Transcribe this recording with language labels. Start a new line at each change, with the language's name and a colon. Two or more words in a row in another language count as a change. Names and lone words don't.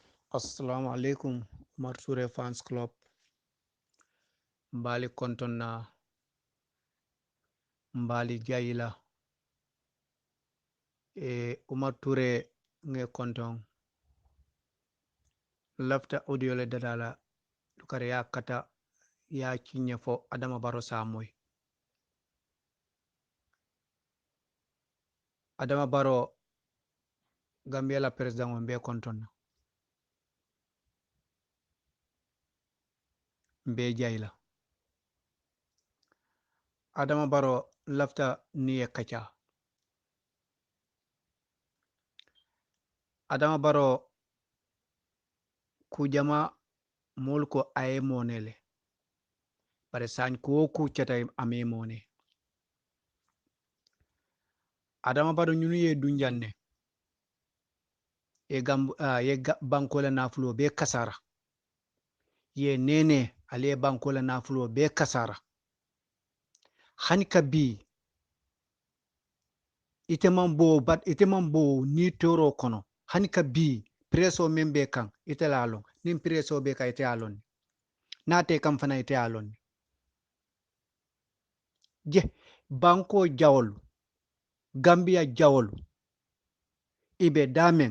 Arabic: السلام عليكم
Mandingo: Umar Ture Fans Club. Mbali konton na mbali jayila. Umar Ture nge konton. Lafta audio le dadala. Dukare ya kata ya kinye fo Adama Barrow Samoy. Adama Barrow Gambia la president mbe konton na. Mbe jayila. Adama Barrow lafta niye kacha. Adama Barrow kujama mulko aye monele. Bare san ko ku chata ame mone. Adama Barrow nyunu ye dunjanne. Ye bankola nafulo be kasara. Ye nene ale bankola nafulo be kasara. Hanika bi ite mambo ni toro kono. Hanika bi preso membe kan ite lalong. Nim preso be ka ite alon. Nate kam fana ite alon. Je banko jawol. Gambia jawol. Ibe damen.